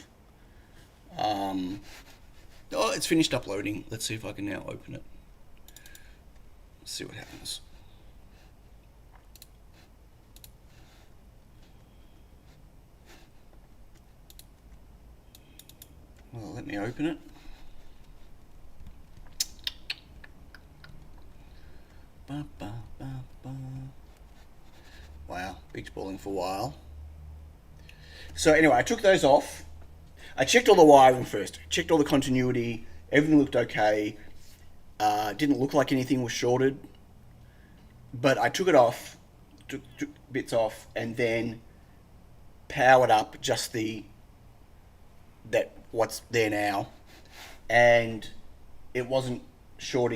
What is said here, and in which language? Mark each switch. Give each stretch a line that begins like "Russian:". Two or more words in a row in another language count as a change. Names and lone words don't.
English: Oh, it's finished uploading. Let's see if I can now open it. Let's see what happens. Well, let me open it. Ba, ba, ba, ba. Wow, Big's balling for a while. So anyway, I took those off. I checked all the wiring first. Checked all the continuity. Everything looked okay. Didn't look like anything was shorted. But I took it off, took bits off, and then powered up just what's there now, and it wasn't shorting.